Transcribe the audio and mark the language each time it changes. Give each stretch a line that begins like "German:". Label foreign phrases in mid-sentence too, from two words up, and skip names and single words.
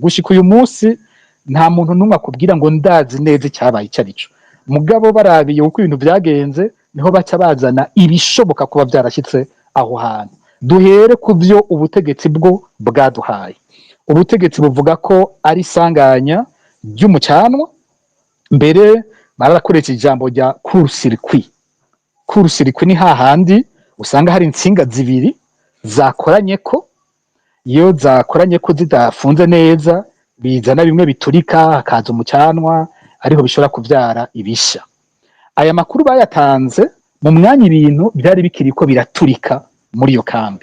Rundi: Gushika uyu munsi nta muntu n'umwe akubwira ngo ndazi neza icyabaye icyo arico, mugabo barabiye uko ibintu byagenze niho baca bazana ibishoboka kuba byarashyitse aho hantu. Duhere ku byo ubutegetsi bwo bwaduhaye. Ubutegetsi buvuga ko ari isanganya ry'umucanwa, mbere barakoresha ijambo rya court-circuit. Court-circuit ni hahandi usanga hari insinga zibiri zakoranye ko, iyo zakoranye ko zidafunze neza bizana bimwe biturika, hakaza umucanwa, ariho bishobora kubyara ibisha. Aya makuru bayatanze mu mwanya ibintu byari bikiri ko biraturika muri iyo kambi.